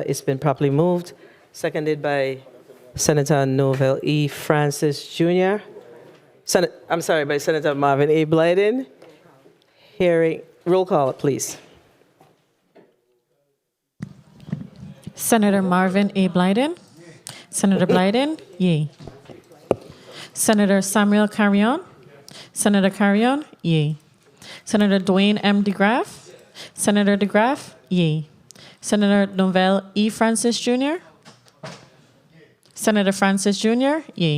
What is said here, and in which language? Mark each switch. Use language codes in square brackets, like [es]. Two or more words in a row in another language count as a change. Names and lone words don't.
[en] It's been properly moved, seconded by Senator Noel E. Francis Jr. By Senator Marvin A. Blyden. Roll call, please. Senator Marvin A. Blyden. Senator Blyden, yea. Senator Samuel Carrion. Senator Carrion, yea. Senator Dwayne M. DeGraff. Senator DeGraff, yea. Senator Noel E. Francis Jr. Senator Francis Jr., yea.